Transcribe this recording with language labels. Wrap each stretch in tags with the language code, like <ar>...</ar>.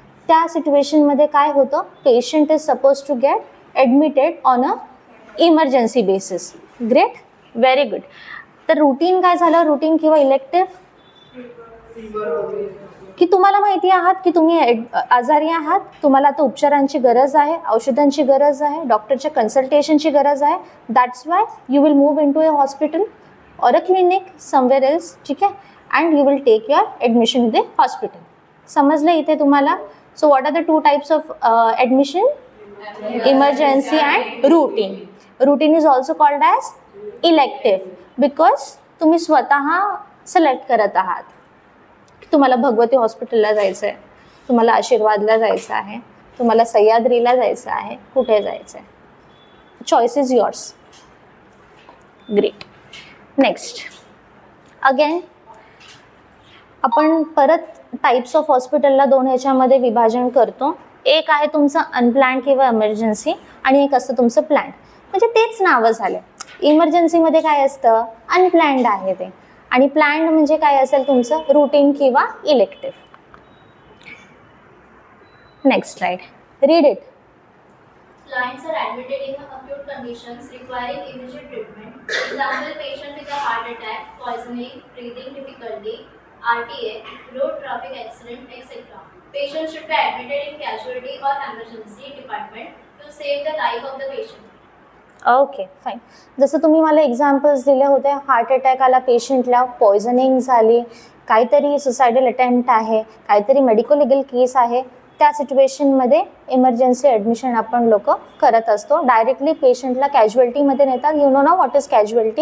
<mr>त्या सिच्युएशनमध्ये काय होतं?</mr> <en>Patient is suppose to get admitted on a emergency basis. Great, very good.</en> <mr>तर routine काय झालं? रुटीन किंवा इलेक्टिव्ह, की तुम्हाला माहिती आहात की तुम्ही आजारी आहात, तुम्हाला आता उपचारांची गरज आहे, औषधांची गरज आहे, डॉक्टरच्या कन्सल्टेशनची गरज आहे.</mr> <en>That's why you will move in to a hospital और a clinic somewhere else.</en> <mr>ठीक आहे.</mr> <en>And you will take your admission in the hospital.</en> <mr>समजलं इथे तुम्हाला?</mr> <en>So what are the 2 types of admission? Emergency and routine. Routine is also called as elective because</en> <mr>तुम्ही स्वतः select करत आहात. तुम्हाला भगवती हॉस्पिटलला जायचं आहे, तुम्हाला आशीर्वादला जायचं आहे, तुम्हाला सह्याद्रीला जायचं आहे, कुठे जायचं आहे,</mr> <en>Choice is yours. Great. Next.</en> <mr>Again आपण परत टाईप्स ऑफ हॉस्पिटलला 2 ह्याच्यामध्ये विभाजन करतो. एक आहे तुमचं अनप्लॅन्ड किंवा इमर्जन्सी आणि एक असतं तुमचं प्लॅन्ड. म्हणजे तेच नावं झाले. इमर्जन्सीमध्ये काय असतं? अनप्लॅन्ड आहे ते. आणि प्लॅन्ड म्हणजे काय असेल तुमचं? रुटीन किंवा elective.</mr> <en>Next slide. Read it. Clients are admitted in acute conditions requiring immediate treatment. Example: patient with a heart attack, poisoning, breathing difficulty, RTA, road traffic accident, etc. Patient should be admitted in casualty or emergency department to save the life of the patient. Okay, fine.</en> <mr>जसं तुम्ही मला examples दिले होते, heart attack आला पेशंटला, poisoning झाली, काहीतरी suicidal attempt आहे, काहीतरी मेडिको लिगल केस आहे, त्या सिच्युएशनमध्ये इमर्जन्सी ॲडमिशन आपण लोक करत असतो. डायरेक्टली पेशंटला कॅज्युअल्टीमध्ये नेतात.</mr> <en>You know ना what is casualty?</en>